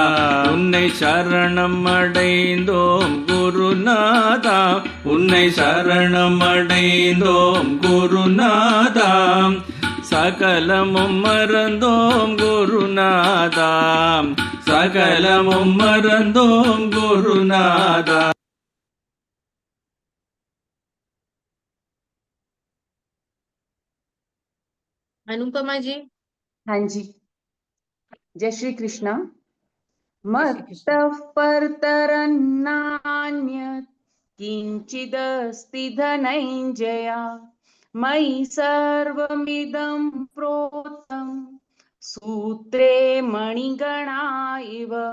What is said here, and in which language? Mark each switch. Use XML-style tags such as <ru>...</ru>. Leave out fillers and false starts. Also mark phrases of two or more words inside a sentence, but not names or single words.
<ta>உன்னை சரணம் அடைந்தோம் குருநாதா, உன்னை சரணம் அடைந்தோம் குருநாதா. சகலமும் மறந்தோம் குருநாதா, சகலமும் மறந்தோம் குருநாதா.</ta> <hi>अनुपमा जी। हाँ जी, जय श्री कृष्ण।</hi> <sa>मत्तः परतरन्नान्यत् किंचिदस्ति धनञ्जय, मयि सर्वमिदं प्रोतं सूत्रे मणिगणा इव।</sa>